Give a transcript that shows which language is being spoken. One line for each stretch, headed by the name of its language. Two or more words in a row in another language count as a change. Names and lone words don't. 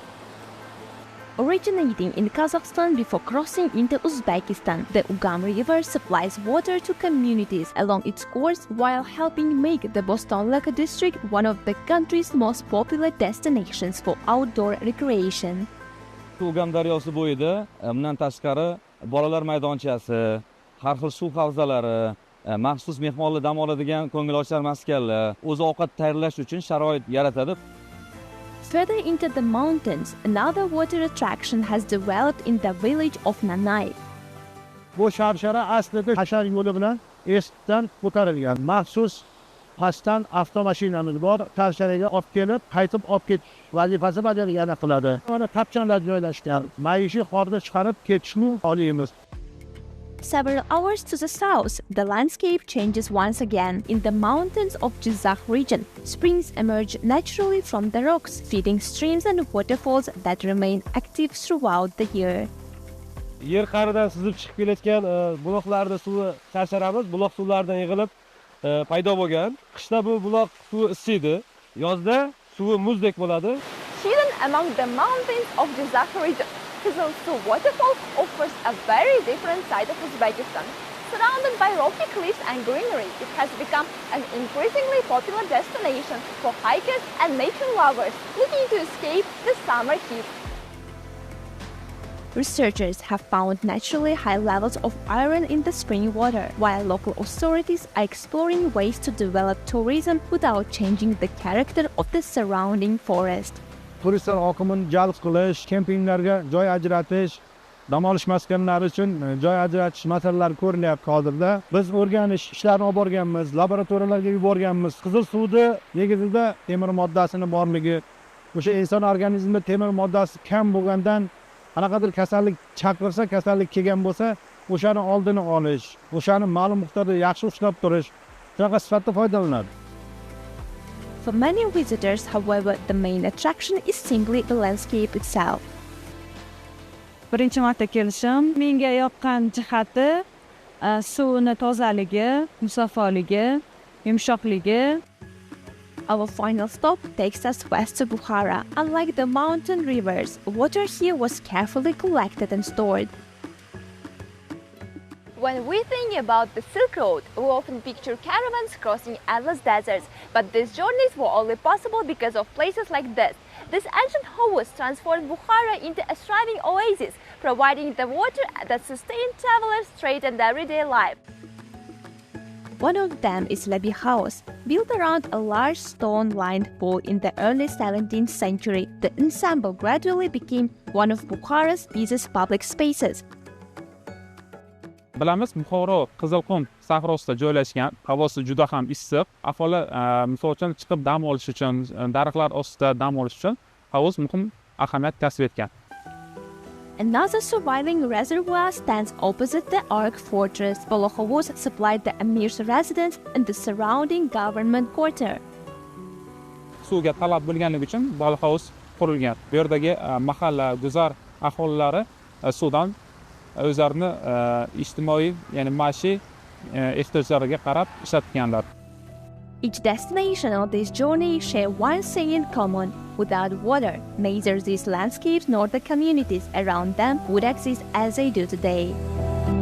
English: Originating in Kazakhstan before crossing into Uzbekistan, the Ugam River supplies water to communities along its course while helping make the Bostonlik district one of the country's most popular destinations for outdoor recreation.
Uzbek: Ugam daryosi bo'yida bundan tashqari bolalar maydonchasi, har xil suv havzalari, maxsus mehmonlar dam oladigan ko'ngilochar maskanlar, o'zi ovqat tayyorlash uchun sharoit yaratadi.
English: Further into the mountains, another water attraction has developed in the village of Nanay.
Uzbek: Bu sharshara aslida hashar yo'li bilan Estdan ko'tarilgan. Maxsus pastdan avtomashinamiz bor, sharsharaga olib kelib, qaytib olib ketish vazifasi bajargani qiladi. Mana tapchanlar joylashgan. Maishiy qorni chiqarib ketishni oliymiz.
English: Several hours to the south, the landscape changes once again. In the mountains of Jizakh region, springs emerge naturally from the rocks, feeding streams and waterfalls that remain active throughout the year.
Uzbek: Yer qa'ridan sizib chiqib kelayotgan buloqlarda suvi sharsharamiz, buloq suvlaridan yig'ilib paydo bo'lgan. Qishda bu buloq suvi isiydi, yozda suvi muzdek bo'ladi.
English: Hidden among the mountains of Jizakh region, Kizilsuv waterfall offers a very different side of Uzbekistan. Surrounded by rocky cliffs and greenery, it has become an increasingly popular destination for hikers and nature lovers looking to escape the summer heat. Researchers have found naturally high levels of iron in the spring water, while local authorities are exploring ways to develop tourism without changing the character of the surrounding forest.
Uzbek: Turistlar oqimini jalb qilish, kempinglarga joy ajratish, dam olish maskanlari uchun joy ajratish masalalari ko'rilyapti hozirda. Biz o'rganish ishlarini olib borganmiz, laboratoriyalarga yuborganmiz. Qizil suvda negizida temir moddasini borligi, o'sha inson organizmida temir moddasi kam bo'lgandan qanaqadir kasallik chaqirsa, kasallik kelgan bo'lsa, o'shani oldini olish, o'shani ma'lum miqdorda yaxshi ushlab turish, shunaqa sifatda foydalanadi.
English: For many visitors, however, the main attraction is simply the landscape itself.
Uzbek: Birinchi marta kelishim, menga yoqqan jihati suvni tozaligi, musafoligi, yumshoqligi.
English: Our final stop takes us west to Bukhara. Unlike the mountain rivers, water here was carefully collected and stored. When we think about the Silk Road, we often picture caravans crossing endless deserts, but these journeys were only possible because of places like this. This ancient Hovuz transformed Bukhara into a thriving oasis, providing the water that sustained travelers' trade and everyday life. One of them is Labi House. Built around a large stone-lined pool in the early 17th century, the ensemble gradually became one of Bukhara's busiest public spaces.
Uzbek: Bilamiz, Buxoro Qizilqum sahrosida joylashgan, havosi juda ham issiq. Aholi misol uchun chiqib dam olish uchun, daraxtlar ostida dam olish uchun havuz muhim ahamiyat kasb etgan.
English: Another surviving reservoir stands opposite the Ark Fortress. Bolohovuz supplied the emir's residence and the surrounding government quarter.
Uzbek: Suvga talab bo'lganligi uchun Bolohovuz qurilgan. Bu yerdagi mahalla, guzar aholilari suvdan o'zlarini ijtimoiy, ya'ni maishiy ehtiyojlariga qarab ishlatganlar.
English: Each destination on this journey share one thing in common. Without water, neither these landscapes nor the communities around them would exist as they do today.